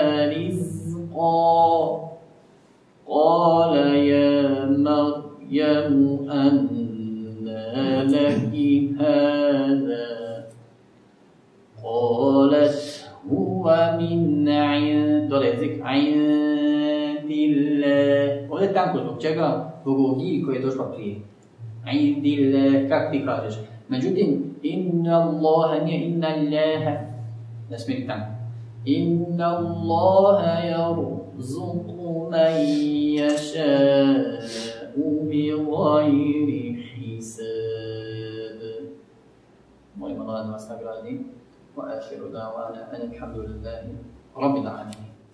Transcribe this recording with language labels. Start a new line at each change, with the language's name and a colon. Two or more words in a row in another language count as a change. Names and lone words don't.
Arabic: رزقا قال يا مريم أنى لك هذا قالت هو من عند الله.
Bosnian: Ovdje je tanko zbog čega? Zbog ovog i koji je došla prije.
Arabic: عند الله,
Bosnian: kako ti kažeš? Međutim,
Arabic: إن الله
Bosnian: nije
Arabic: إن الله.
Bosnian: Ne smije tamo.
Arabic: إن الله يرزق من يشاء بغير حساب.
Bosnian: Molim Allah da vas nagradi.
Arabic: وآخر دعوانا الحمد لله رب العالمين.